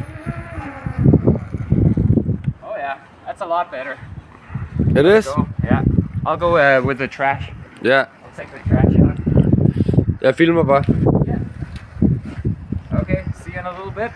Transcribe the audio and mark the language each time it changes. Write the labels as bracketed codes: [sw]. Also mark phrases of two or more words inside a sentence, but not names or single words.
[en] Oh yeah, that's a lot better. It is? So, yeah. I'll go with the trash. [da] Ja. [en] I'll take the trash out. [da] Jeg filmer bare. [en] Yeah. Okay, see you in a little bit.